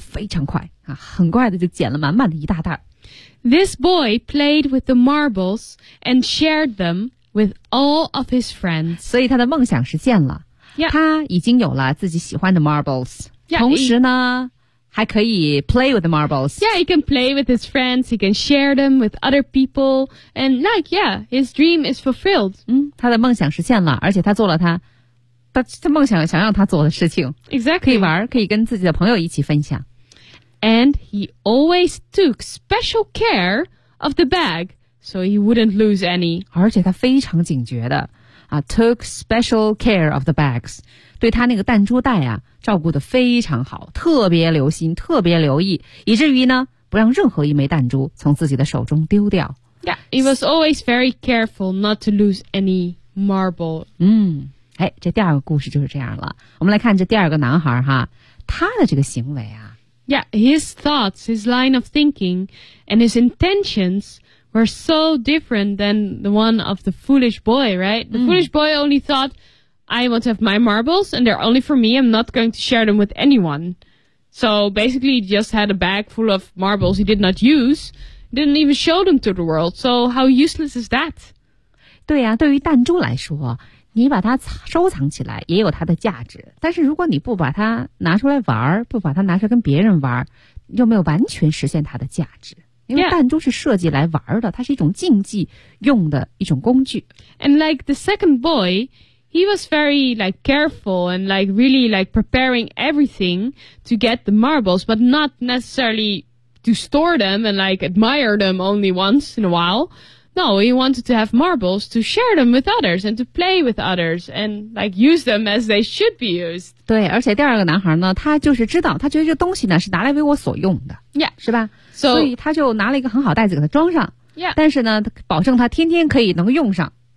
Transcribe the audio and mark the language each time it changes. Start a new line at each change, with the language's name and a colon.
Chinese: 非常快啊，很快的就捡了满满的一大袋。
English: This boy played with the marbles and shared them with all of his friends。
Chinese: 所以他的梦想实现了，
English: yeah.
Chinese: 他已经有了自己喜欢的 marbles，
English: yeah,
Chinese: 同时呢。还可以
English: play with the marbles. Yeah, he can play with his friends. He can share them with other people. And like, yeah, his dream is fulfilled.
Chinese: 嗯，他的梦想实现了，而且他做了他梦想想要他做的事情。
English: Exactly.
Chinese: 可以玩，可以跟自己的朋友一起分享。
English: And he always took special care of the bag, so he wouldn't lose any.
Chinese: 而且他非常警觉的啊 ，
English: took special care of the bags.
Chinese: 对他那个弹珠袋啊。照顾得非常好，特别留心，特别留意，以至于呢，不让任何一枚弹珠从自己的手中丢掉。
English: Yeah, he was always very careful not to lose any marble. 嗯，
Chinese: 哎，这第二个故事就是这样了。我们来看这第二个男孩哈，他的这个行为啊。
English: Yeah, his thoughts, his line of thinking, and his intentions were so different than the one of the foolish boy, right? The foolish boy only thought, I want to have my marbles, and they're only for me. I'm not going to share them with anyone. So basically, he just had a bag full of marbles he did not use, didn't even show them to the world. So how useless is that?
Chinese: 对呀、啊，对于弹珠来说，你把它收藏起来也有它的价值，但是如果你不把它拿出来玩，不把它拿出来跟别人玩，又没有完全实现它的价值。因为弹珠是设计来玩的，它是一种竞技用的一种工具。
English: And like the second boy, he was very like careful and like really like preparing everything to get the marbles, but not necessarily to store them and like admire them only once in a while. No, he wanted to have marbles to share them with others and to play with others and like use them as they should be used.
Chinese: 对，而且第二个男孩呢，他就是知道，他觉得这东西呢是拿来为我所用的。
English: Yeah.
Chinese: 是吧？ So, 所以他就拿了一个很好袋子给他装上。
English: Yeah.
Chinese: 但是呢，保证他天天可以能用上。